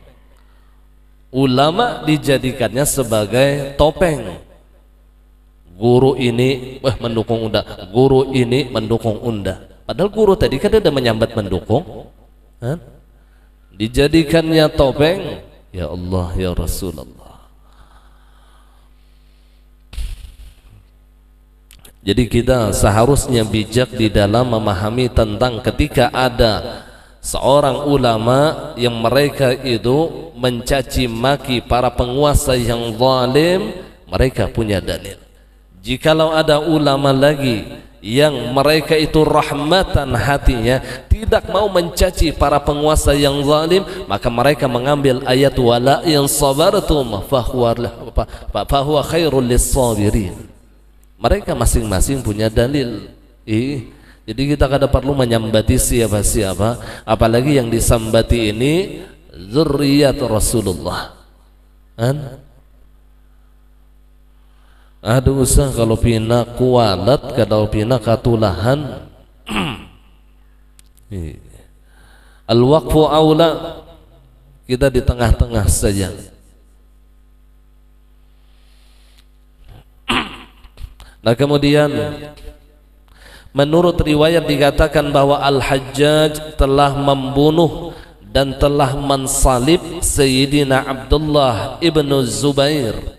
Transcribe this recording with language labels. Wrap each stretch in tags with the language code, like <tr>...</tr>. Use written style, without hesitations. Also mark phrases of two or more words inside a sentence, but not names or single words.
<id>Ulama dijadikannya sebagai topeng. Guru ini mendukung unda, guru ini mendukung unda. Padahal guru tadi kan ada menyambat mendukung, dijadikannya topeng.</id> <ar>يا الله، يا رسول الله.</ar> <id>Jadi kita seharusnya bijak di dalam memahami tentang ketika ada seorang ulama yang mereka itu mencaci maki para penguasa yang zalim, mereka punya dalil. Jikalau ada ulama lagi yang mereka itu rahmatan hatinya, tidak mau mencaci para penguasa yang zalim, maka mereka mengambil ayat</id> <ar>ولئن صبرتم فهو خير للصابرين.</ar> <id>Mereka masing-masing punya dalil. Jadi kita kada perlu menyambati siapa-siapa, apalagi yang disambati ini zurriyat Rasulullah.</id> <bjn>Aduh usah kalau pina kualat, kalau pina katulahan.</bjn> <ar>الوقف أولى,</ar> <id>kita di tengah-tengah saja. Nah kemudian menurut riwayat dikatakan bahwa Al-Hajjaj telah membunuh dan telah mensalib Sayyidina Abdullah ibnu Zubair.</id>